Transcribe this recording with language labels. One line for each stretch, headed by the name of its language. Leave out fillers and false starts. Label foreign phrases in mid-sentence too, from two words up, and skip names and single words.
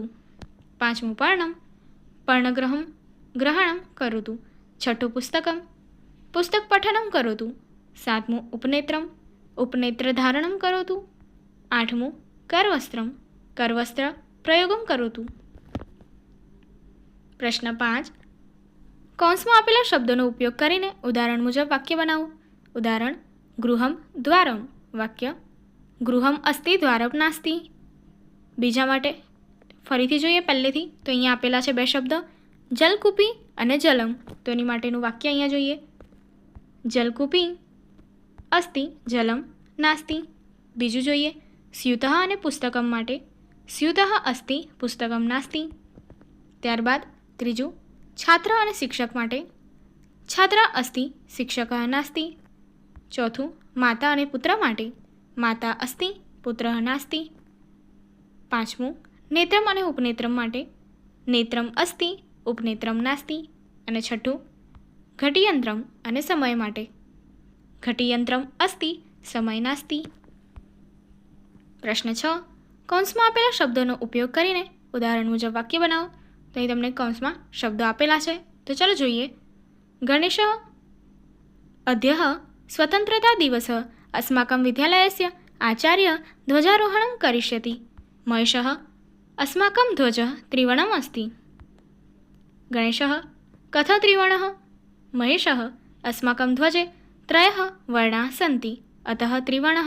Sanskrit: पांचमुं पर्णं, पर्णग्रहं ग्रहणं करोतु। छठ्ठुं पुस्तकं, पुस्तकपठनं करोतु। सातमुं उपनेत्रं, उपनेत्रधारणं करोतु। आठमुं करवस्त्रं, करवस्त्रप्रयोगं करोतु।
Gujarati: प्रश्न 5, કૌંસમાં આપેલા શબ્દોનો ઉપયોગ કરીને ઉદાહરણ મુજબ વાક્ય બનાવો। ઉદાહરણ
Sanskrit: गृहम द्वारम,
Gujarati: વાક્ય
Sanskrit: गृहम अस्ति द्वारम नास्ति।
Gujarati: બીજા માટે ફરીથી જોઈએ પહેલેથી, તો અહીંયા આપેલા છે બે શબ્દ જલકૂપી અને જલમ। તો એની માટેનું વાક્ય અહીંયા જોઈએ,
Sanskrit: जलकूपी अस्ति जलम नास्ति।
Gujarati: બીજું જોઈએ સ્યુતઃ અને પુસ્તકમ માટે,
Sanskrit: स्युतः अस्ति पुस्तकम नास्ति।
Gujarati: ત્યારબાદ ત્રીજું
Sanskrit: छात्र और शिक्षक माटे, छात्र अस्ति शिक्षक नास्ति। चौथुं माता और पुत्र माटे, माता अस्ति पुत्र नास्ति। पांचमुं नेत्रम और उपनेत्रम माटे, नेत्रम अस्ति उपनेत्रम नास्ति।
Gujarati: અને છઠ્ઠું
Sanskrit: घटीयंत्रम और समय माटे, घटीयंत्रम अस्ति समय नास्ति।
Gujarati: પ્રશ્ન 6, કૌંસમાં આપેલા શબ્દો ઉપયોગ કરીને ઉદાહરણ મુજબ વાક્ય બનાવો। तो અહીં તમને કૌંસમાં શબ્દો આપેલા છે, તો ચાલો જોઈએ।
Sanskrit: गणेश अद्यः स्वतंत्रता दिवस अस्माकं विद्यालयस्य आचार्य ध्वजारोहणं करिष्यति। महेशः अस्माकं ध्वजः त्रिवर्णम् अस्ति। गणेशः कथं त्रिवर्णः? महेशः अस्माकं ध्वजे त्रयः वर्णाः सन्ति, अतः त्रिवर्णः।